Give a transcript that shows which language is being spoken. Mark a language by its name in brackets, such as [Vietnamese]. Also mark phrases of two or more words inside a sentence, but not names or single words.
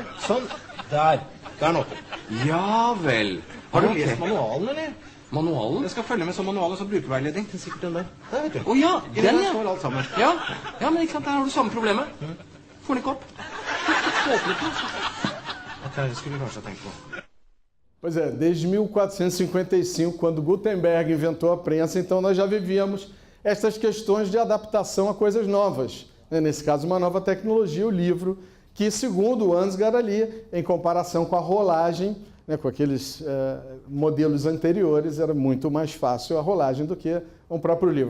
[Norwegian] Sånn. Der. Der er den åpen. Ja vel. Har du Ok. lest manualen, eller? Manualen? Jeg skal følge med som manual og så brukerveiledning. Det er sikkert den der. Der, vet du. Å ja, I den der ja. står alt sammen. Ja, ja, men ikke sant, der har du samme problemet. Får den ikke opp. Få åpnet den. Det skulle vi kanskje ha tenkt på. [Portuguese] Pois é, desde 1455, quando Gutenberg inventou a prensa, então nós já vivíamos essas questões de adaptação a coisas novas. Nesse caso, uma nova tecnologia, o livro, que, segundo o Ansgar ali, em comparação com a rolagem, com aqueles modelos anteriores, era muito mais fácil a rolagem do que um próprio livro.